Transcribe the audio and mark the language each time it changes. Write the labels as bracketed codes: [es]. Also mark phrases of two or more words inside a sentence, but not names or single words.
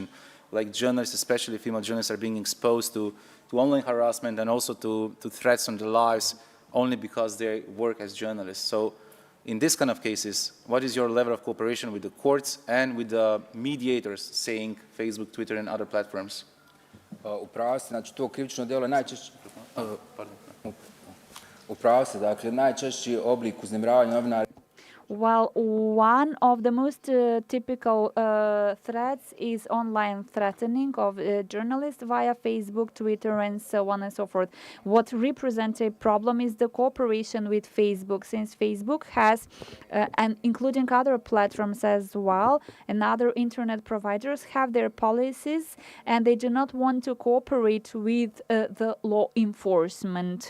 [en] Like journalists, especially female journalists, are being exposed to online harassment and also to threats on their lives only because they work as journalists. So in this kind of cases, what is your level of cooperation with the courts and with the mediators, saying Facebook, Twitter, and other platforms? [sr] Upravo se, znači to krivično djelo je najčešće... Upravo se, dakle, najčešći oblik uznemiravanja novinara... [en] Well, one of the most typical threats is online threatening of journalists via Facebook, Twitter, and so on and so forth. What represents a problem is the cooperation with Facebook, since Facebook has, and including other platforms as well, and other internet providers have their policies, and they do not want to cooperate with the law enforcement.